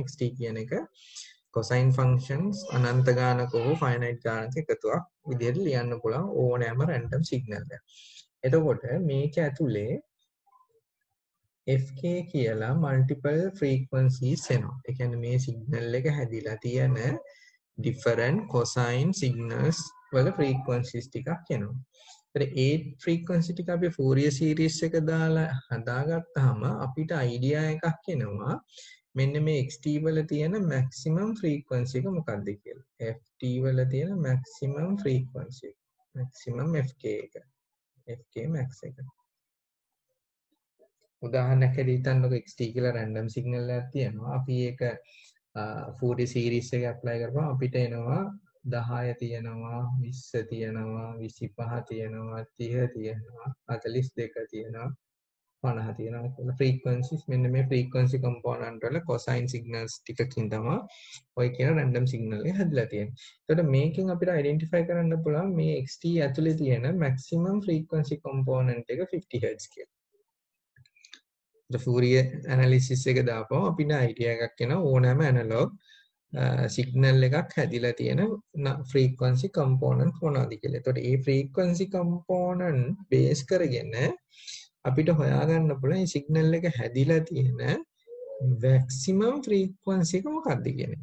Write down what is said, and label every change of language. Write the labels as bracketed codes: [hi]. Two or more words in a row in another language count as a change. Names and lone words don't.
[si] xt කියන එක [en] cosine functions [si] අනන්ත ගානක හෝ finite ගානක එකතුවක් විදිහට ලියන්න පුළුවන් ඕනෑම [en] random signal [si] එකක්. එතකොට මේක ඇතුලේ fk කියලා multiple frequencies එනවා. ඒ කියන්නේ මේ signal එක හැදිලා තියෙන different [en] cosine signals [si] වල frequencies ටිකක් එනවා. ඒ frequency ටික අපි [en] Fourier series [si] එක දාලා හදාගත්තාම අපිට idea එකක් එනවා මෙන්න මේ xt වල තියෙන [en] maximum frequency [si] එක මොකක්ද කියලා. ft වල තියෙන [en] maximum frequency maximum fk [si] එක. [en] fk max [si] එක. උදාහරණයක් හැටියට හිතන්නකො xt කියලා [en] random signal [si] එකක් තියෙනවා. අපි ඒක [en] Fourier series [si] එක apply කරපුවම අපිට එනවා 10 තියෙනවා 20 තියෙනවා 25 තියෙනවා 30 තියෙනවා 42 තියෙනවා 50 තියෙනවා කියලා frequencies මෙන්න මේ [en] frequency component [si] වල [en] cosine signals [si] ටිකකින් තමයි ඔය කියන [en] random signal [si] එක හැදලා තියෙන්නේ. එතකොට මේකෙන් අපිට identify කරන්න පුළුවන් මේ xt ඇතුලේ තියෙන [en] maximum frequency component [si] එක 50 Hz කියලා. [en] Fourier analysis [si] එක දාපුවම අපිට idea එකක් එනවා ඕනෑම [en] analog signal [si] එකක් හැදිලා තියෙන [en] frequency component [si] මොනවද කියලා. එතකොට මේ [en] frequency component base [si] කරගෙන අපිට හොයාගන්න පුළුවන් මේ signal එක හැදිලා තියෙන [en] maximum frequency [si] එක මොකක්ද කියන්නේ.